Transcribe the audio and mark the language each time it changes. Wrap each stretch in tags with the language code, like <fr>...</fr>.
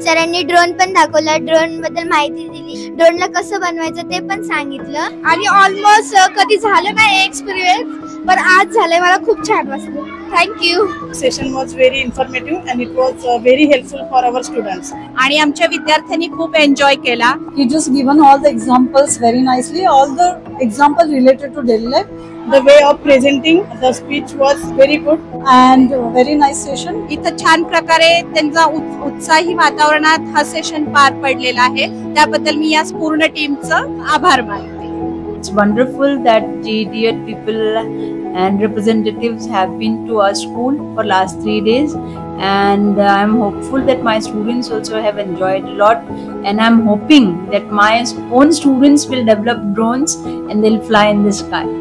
<mr>सरांनी ड्रोन पण दाखवला, ड्रोन बद्दल माहिती दिली, ड्रोनला कसं बनवायचं ते पण सांगितलं. आणि ऑलमोस्ट कधी झालं नाही एक्सपिरियन्स, पण आज झालंय. मला खूप छान वाटलं. Thank you.</mr> <en>Session was very informative and it was very helpful for our students.</en> <mr>आणि आमच्या विद्यार्थ्यांनी खूप एन्जॉय केला.</mr> <en>He just given all the examples very nicely, all the example related to daily life. The way of presenting the speech was very good and very nice session.</en> <mr>इथं छान प्रकारे त्यांचा उत्साही वातावरणात हा सेशन पार पडलेला आहे. त्याबद्दल मी या पूर्ण टीमचं आभार मानते.</mr> <en>It's wonderful that GEDIET people and representatives have been to our school for last 3 days, and I'm hopeful that my students also have enjoyed a lot, and I'm hoping that my own students will develop drones and they'll fly in the sky.</en>